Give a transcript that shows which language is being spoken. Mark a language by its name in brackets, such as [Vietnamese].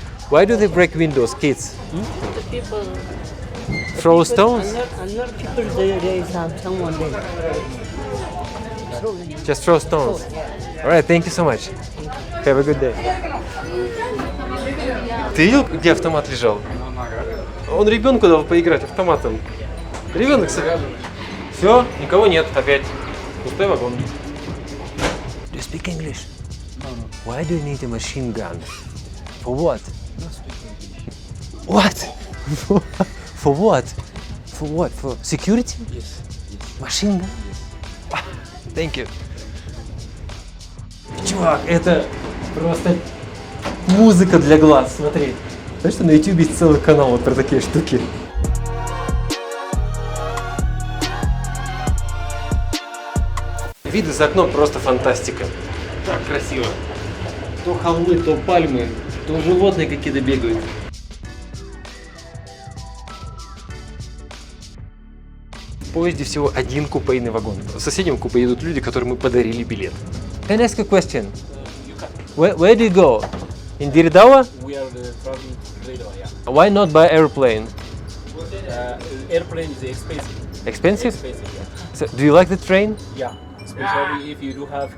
[English] Why do they break windows, kids? The people. Throw stones? Another people there is someone there. Just throw stones. All right, thank you so much. Have a good day. [Russian] Ты видел, где автомат лежал? Он ребенку дал поиграть автоматом. Ребенок сразу. Все, никого нет опять. Пустой вагон. [English] Do you speak English? Why do you need a machine gun? For what? What? For what? For what? For security? Yes. Machine gun? Thank you. [Russian] Чувак, это просто музыка для глаз, смотри. Знаешь, что на YouTube есть целый канал вот про такие штуки. Виды за окном просто фантастика. Так красиво. То холмы, то пальмы, то животные какие-то бегают. В поезде всего один купейный вагон. В соседнем купе едут люди, которым мы подарили билет. [English] Can I ask a question? Where do you go? In Diridawa? We are traveling to Ledo, yeah. Why not by airplane? Airplane is expensive. Expensive? Expensive, yeah. So, do you like the train Yeah. Especially if you do have